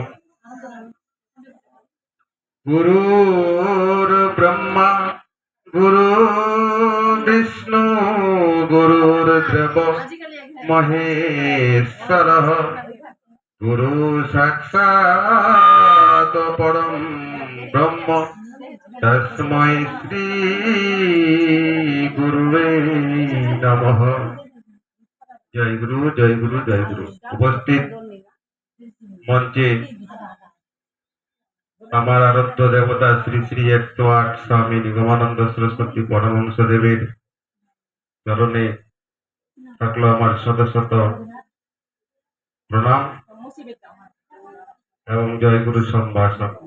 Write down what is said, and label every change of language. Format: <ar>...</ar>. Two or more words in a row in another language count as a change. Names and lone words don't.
<sa>गुरुर्ब्रह्मा गुरुर्विष्णु गुरुर्देव महेश्वरः गुरु साक्षात् परं ब्रह्म तस्मै श्री गुरुवे नमः। जय गुरु जय गुरु जय गुरु।</sa> <bn>উপস্থিত মঞ্চে আমার আরাধ্য দেবতা শ্রী শ্রী 108 স্বামী নিগমানন্দ সরস্বতী পরমহংসদেবের চরণে থাকলো আমার শত শত প্রণাম এবং জয় গুরু সম্ভাষণ।</bn>